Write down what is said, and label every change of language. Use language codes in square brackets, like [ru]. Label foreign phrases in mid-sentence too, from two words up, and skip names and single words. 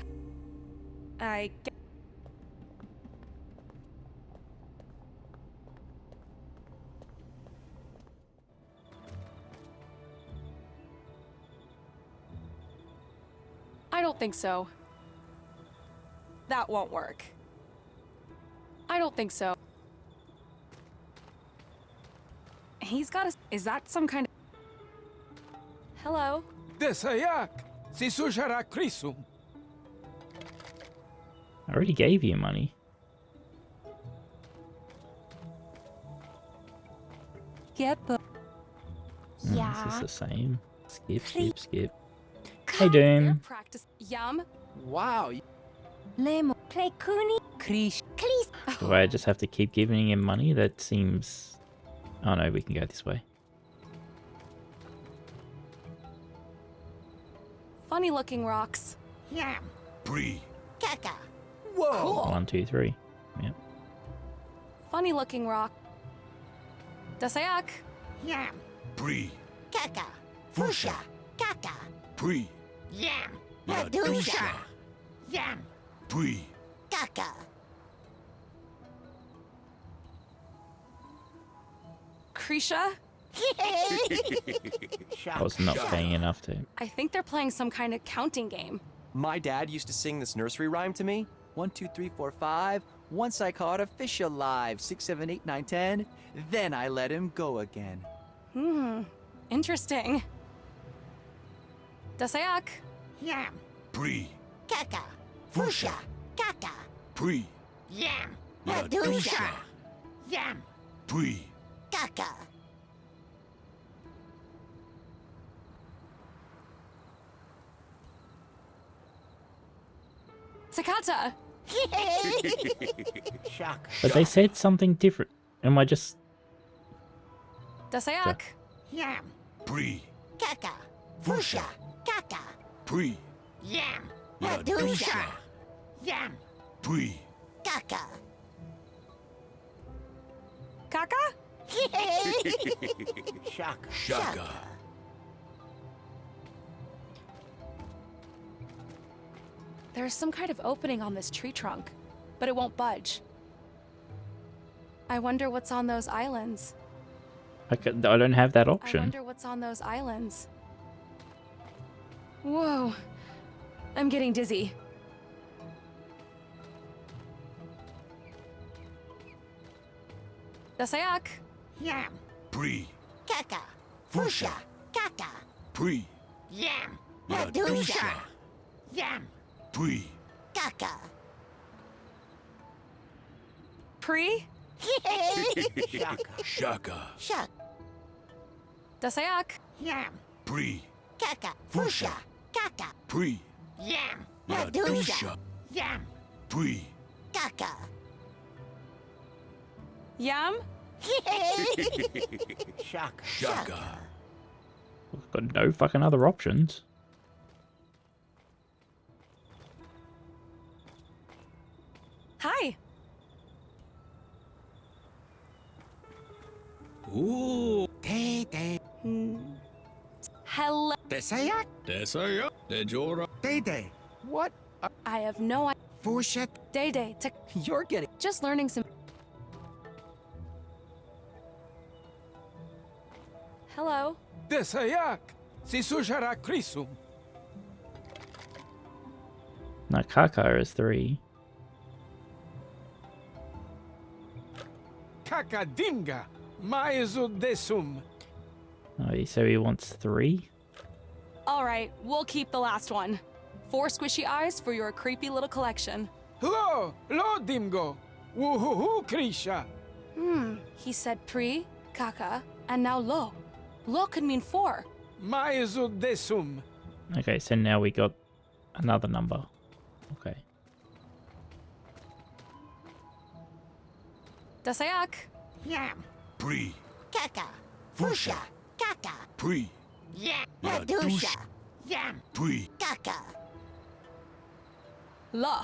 [en] I don't think so. That won't work. I don't think so. He's got a... Is that some kind of... Hello? Desayak, si sujara crisum. I already gave you money. Yep. This is the same. Skip. Hey, Doom. Practice. Yum. Wow. Lemo. Play Cooney. Krish. Do I just have to keep giving him money? That seems... Oh no, we can go this way. Funny looking rocks. Yam. Bree. Kaka. Whoa. Cool. 1, 2, 3. Yep. Funny looking rock. Dasayak. Yam. Bree. Kaka. Fusha. Kaka. Bree. Yam. Ladusha. Yam. Bree. Kaka. Krisha? I was not paying enough to... I think they're playing some kind of counting game. My dad used to sing this nursery rhyme to me. 1, 2, 3, 4, 5. Once I caught a fish alive. 6, 7, 8, 9, 10. Then I let him go again. Interesting. Dasayak. Yam. Bree. Kaka. Fusha. Kaka. Bree. Yam. Ladusha. Yam. Bree. Kaka. Takata. Shock. But they said something different. Am I just... Dasayak. Yam. Bree. Kaka. Fusha. Kaka. Bree. Yam. Ladusha. Yam. Bree. Kaka. Kaka? Shock. Shaka. There's some kind of opening on this tree trunk, but it won't budge. I wonder what's on those islands. I don't have that I option. wonder what's on those islands. Whoa. I'm getting dizzy. Dasayak. Yam. Bree. Kaka. Fusha. Kaka. Bree. Yam. Ladusha. Yam. Bree. Kaka. Pre? Shock. Shaka. Shuck. Dasayak. Yam. Bree. Kaka. Fusha. Kaka. Bree. Yam. Ladusha. Yam. Bree. Kaka. Yum? Shock. Shaka. I've got no fucking other options. Hi. Ooh. Day. Hello. Desayak. Dejora. Day. What? I have no idea. Fushet. Day. You're getting... Just learning some... Hello. Desayak, si sujara crisum. No, Kaka is 3. Kakadinga, maezu desum. Oh, so he wants 3? All right, we'll keep the last one. 4 squishy eyes for your creepy little collection. Lo dimgo. Woohoo, Krisha. He said pre, kaka, and now lo. Lo could mean 4. Maezu desum. Okay, so now we got another number. Okay. Dasayak. Yam. Bree. Kaka. Fusha. Kaka. Bree. Yam. Ladusha. Yam. Bree. Kaka. La.